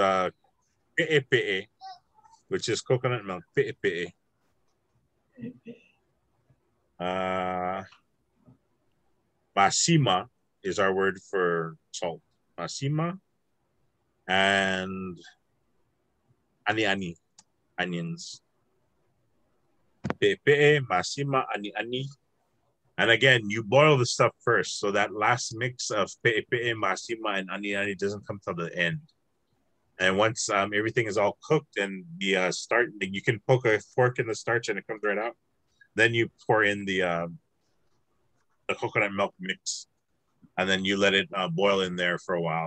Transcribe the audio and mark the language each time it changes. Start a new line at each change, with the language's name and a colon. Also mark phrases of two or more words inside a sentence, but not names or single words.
English: It's Pe'epe'e, which is coconut milk. Pe'epe'e. Masima is our word for salt. Masima. And ani, onions.
Samoan: Pe'epe'e, masima, ani.
English: And again, you boil the stuff first. So that last mix of
Samoan: pe'epe'e, masima,
English: and ani doesn't come till the end. And once everything is all cooked and the starch, you can poke a fork in the starch and it comes right out. Then you pour in the coconut milk mix, and then you let it boil in there for a while.